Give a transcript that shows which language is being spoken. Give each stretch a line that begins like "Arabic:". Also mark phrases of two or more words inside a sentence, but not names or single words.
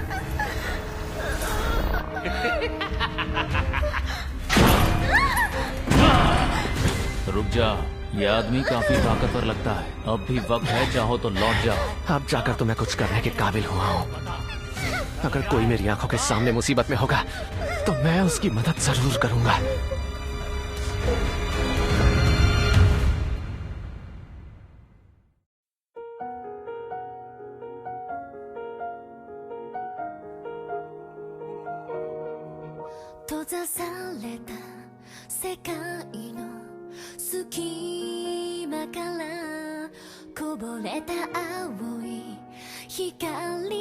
Hindi: रुक जा, ये आदमी काफी ताकतवर लगता है। अब भी वक्त है, चाहो तो लौट जाओ। अब जाकर तो मैं कुछ करने के काबिल हुआ हूँ। अगर कोई मेरी आंखों के सामने मुसीबत में होगा तो मैं उसकी मदद जरूर करूंगा।
Japanese: 閉ざされた世界の隙間からこぼれた青い光